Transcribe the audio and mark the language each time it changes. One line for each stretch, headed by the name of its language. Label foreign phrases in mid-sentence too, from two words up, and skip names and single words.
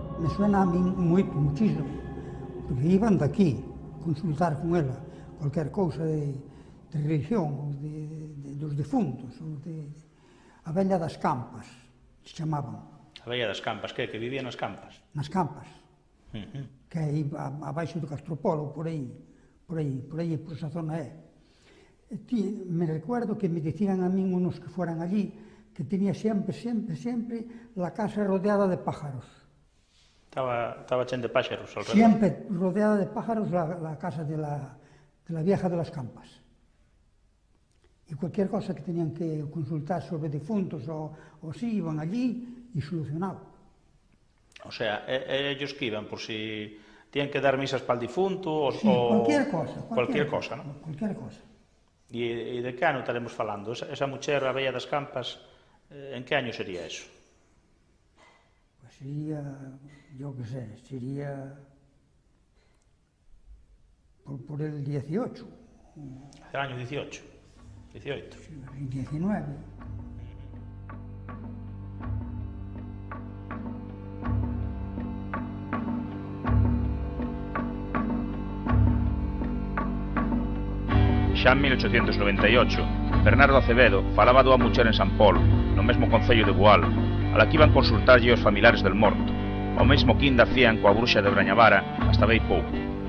Galician: suena a min moito, muchísimo, porque iban daqui consultar con ela cualquier cousa de religión, dos defuntos, a Vella das Campas, se chamaban. A Vella das Campas, que vivía nas campas? Nas campas, que aí abaixo do Castropolo, por aí, por esa zona é.
Spanish: Me recuerdo que me dicían a min unos que foran allí que tenía sempre la casa rodeada de pájaros.
Galician: Estaba chen de páxaros alrededor.
Spanish: Siempre rodeada de pájaros la casa de la vieja de las campas. Y cualquier cosa que tenían que consultar sobre defuntos o así, iban allí y solucionaban. O sea, ellos que iban por si tienen que dar misas para el difunto o... Sí, cualquier cosa. Cualquier cosa, ¿no? Cualquier cosa.
Galician: E de que ano estaremos falando? Esa muller, a Vella das Campas,
Spanish: en que año sería eso? Pues sería, yo qué sé, sería por el 18. El año 18, 18. Sí, 19.
Galician: Xa en 1898, Bernardo Acevedo falaba dunha muller en San Polo, no mesmo concello de Boal,
Spanish: a la que
Galician: iban consultarlle os familiares del morto, o mesmo que inda hacían coa bruxa de Brañavara hasta bem pouco.